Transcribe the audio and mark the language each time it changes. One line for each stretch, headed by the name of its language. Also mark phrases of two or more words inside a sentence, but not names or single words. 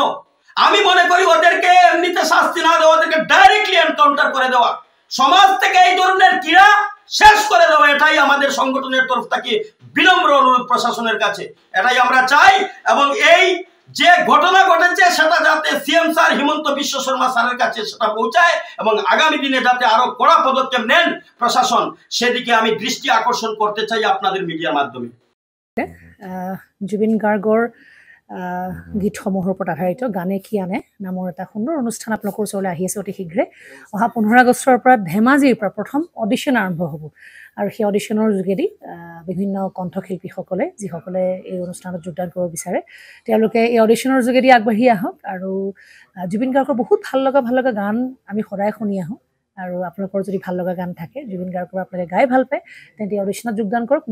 Bangla: আমি মনে করি ওদেরকে এমনিতে শাস্তি না দেওয়া, ওদেরকে ডাইরেক্টলি এনকাউন্টার করে দেওয়া, সমাজ থেকে এই ধরনের ক্রীড়া শেষ করে দেওয়া, এটাই আমাদের সংগঠনের তরফ থেকে বিনম্র অনুরোধ প্রশাসনের কাছে। এটাই আমরা চাই এবং এই যে ঘটনা ঘটেছে সেটা যাতে সিএম স্যার হিমন্ত বিশ্ব শর্মা স্যারের কাছে সেটা পৌঁছায় এবং আগামী দিনে যাতে আরো কড়া পদক্ষেপ নেন প্রশাসন, সেদিকে আমি দৃষ্টি আকর্ষণ করতে চাই আপনাদের মিডিয়ার মাধ্যমে।
Assamese: জুবিন গাৰ্গৰ গীতসমূহৰ ওপৰত আধাৰিত গানে কি আনে নামৰ এটা সুন্দৰ অনুষ্ঠান আপোনালোকৰ ওচৰলৈ আহি আছে অতি শীঘ্ৰে। অহা 15 আগষ্টৰ পৰা ধেমাজিৰ পৰা প্ৰথম অডিশ্যন আৰম্ভ হ'ব আৰু সেই অডিশ্যনৰ যোগেদি বিভিন্ন কণ্ঠশিল্পীসকলে যিসকলে এই অনুষ্ঠানত যোগদান কৰিব বিচাৰে তেওঁলোকে এই অডিশ্যনৰ যোগেদি আগবাঢ়ি আহক আৰু জুবিন গাৰ্গৰ বহুত ভাল লগা গান আমি সদায় শুনি আহোঁ আৰু আপোনালোকৰ যদি ভাল লগা গান থাকে জুবিন গাৰ্গৰ আপোনালোকে গাই ভাল পায় তেন্তে অডিশ্যনত যোগদান কৰক।